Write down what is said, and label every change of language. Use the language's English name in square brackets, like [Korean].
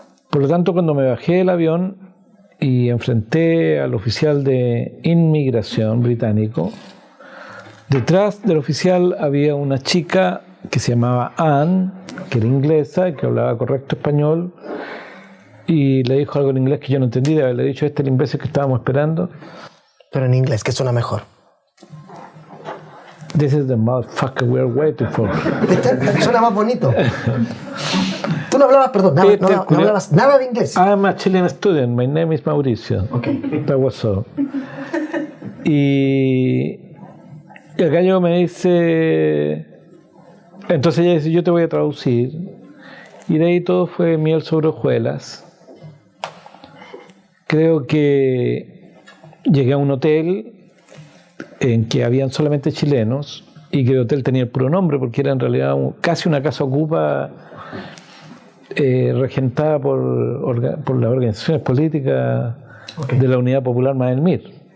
[Spanish] Por lo tanto, cuando me bajé del avión y enfrenté al oficial de inmigración británico, detrás del oficial había una chica que se llamaba Anne, que era inglesa, que hablaba correcto español, y le dijo algo en inglés que yo no entendí, de haberle dicho, este es el imbécil que estábamos esperando. Pero en inglés, que suena mejor. [English] This is the motherfucker we're waiting for. [Spanish] Suena más bonito. Tú no hablabas, perdón, no hablabas nada de inglés. [English] I'm a Chilean student, my name is Mauricio. Okay. That was all. [Spanish] Y el gallo me dice, entonces ella dice, yo te voy a traducir. Y de ahí todo fue miel sobre hojuelas. Creo que llegué a un hotel en que habían solamente chilenos y que el hotel tenía el puro nombre porque era en realidad casi una casa ocupa regentada por las organizaciones políticas de la Unidad Popular Madelmir.